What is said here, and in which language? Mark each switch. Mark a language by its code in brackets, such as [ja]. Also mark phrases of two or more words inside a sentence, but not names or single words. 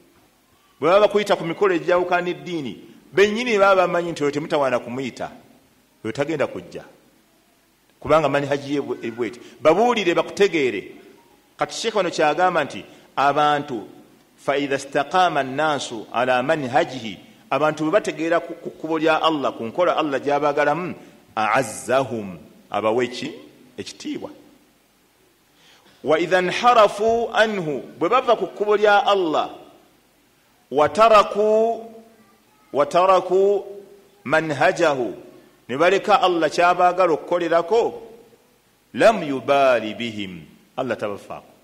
[lg] Bwe baba bakuyita ku mikolo egyawukana n'eddiini, bennyini baba bamanyi nti oyo temutawaana kumuyita, oyo tagenda kujja kubanga manhaji ye bweti. Babuulire bakutegeere. Kati Sheikh wano kyagamba nti abantu [ar] فإذا استقام الناس على منهجه, [lg] abantu bwe bategeera ku kkubo lya Allah, ku nkola Allah gy'abagalamu, a'azzahum, abaweki ekitiibwa. [ar] وإذا انحرفوا عنه, [lg] bwe bava ku kkubo lya Allah, [ar] وتركوا منهجه, [lg] ne baleka Allah kyabaagala okukolerako, [ar] لم يبال بهم, [lg] Allah tabafaako.